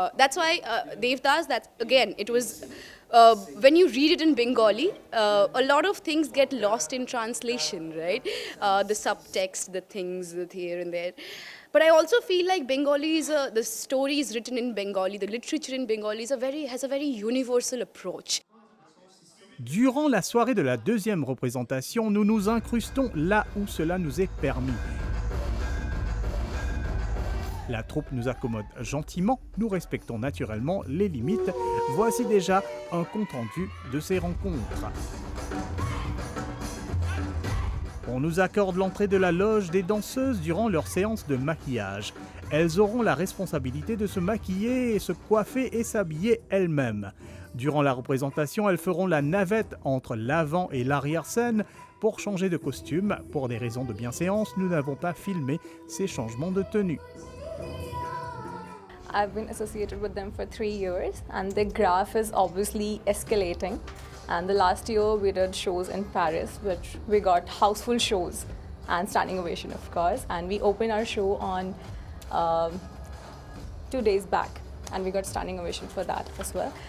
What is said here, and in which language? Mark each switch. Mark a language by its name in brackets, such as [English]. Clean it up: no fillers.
[English] That's why Devdas, it was. When you read it in Bengali, a lot of things get lost in translation, right? The subtext, the things here and there. But I also feel like Bengali is the stories written in Bengali, the literature in Bengali has a very universal approach. [French] Durant la soirée de la deuxième représentation, nous nous incrustons là où cela nous est permis. La troupe nous accommode gentiment, nous respectons naturellement les limites. Voici déjà un compte-rendu de ces rencontres. On nous accorde l'entrée de la loge des danseuses durant leur séance de maquillage. Elles auront la responsabilité de se maquiller et se coiffer et s'habiller elles-mêmes. Durant la représentation, elles feront la navette entre l'avant et l'arrière-scène pour changer de costume. Pour des raisons de bienséance, nous n'avons pas filmé ces changements de tenue. [English] I've been associated with them for 3 years, and the graph is obviously escalating. And the last year we did shows in Paris, which we got houseful shows and standing ovation, of course. And we opened our show on 2 days back, and we got standing ovation for that as well.